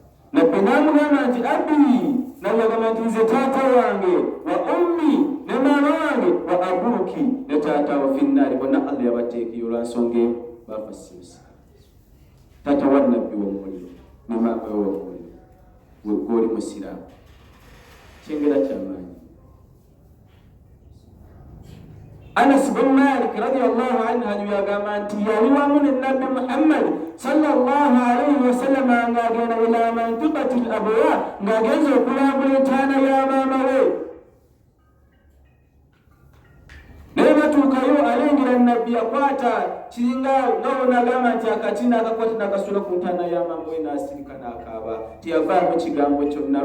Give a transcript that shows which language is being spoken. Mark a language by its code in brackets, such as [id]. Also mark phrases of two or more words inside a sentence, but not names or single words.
[lg] Nabbi n'amugamba nti abi, n'agamba nti nze taata wange, [ar] وأمي, [lg] ne maama wange, [ar] وأبوك, [lg] ne taata wa finnaari, bonna Allah yabateekeyo olwansonga emu, baafa si musiraamu. Taata wa Nabbi w'omuliro ne maama we w'omuliro, gw'oli musiraamu. Kyengera ky'amaanyi. Anas bin Malik [ar] رضي الله عنه [lg] yagamba nti yali wamu ne Nabbi Muhammad [ar] صلى الله عليه وسلم [lg] ng'agenda [ar] إلى منطقة الأبواء [lg] ng'agenza okulambula entaana ya maama we. Naye batuukayo alengera Nabbi akwata kiringa nga wonagamba nti akatina akakwata n'akasula ku ntaana ya maama we n'asirika n'akaaba teyavaamu kigambo kyonna.